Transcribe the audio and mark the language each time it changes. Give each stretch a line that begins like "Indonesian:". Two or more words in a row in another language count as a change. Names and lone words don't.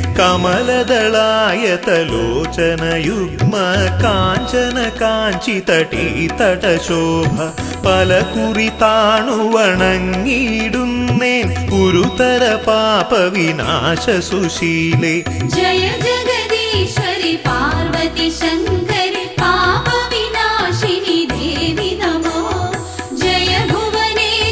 Sanskrit: കമലദളായതലോചനയുഗ്മ കാഞ്ചന കാഞ്ചിതടീതടശോഭ
Malayalam: പലകുറി താണുവണങ്ങിടുന്നേൻ
Sanskrit: ഗുരുതര പാപവിനാശ സുശീലേ. जय जगदीश्वरि पार्वती शंकरि पापविनाशिनि देवि नमो. जय भुवने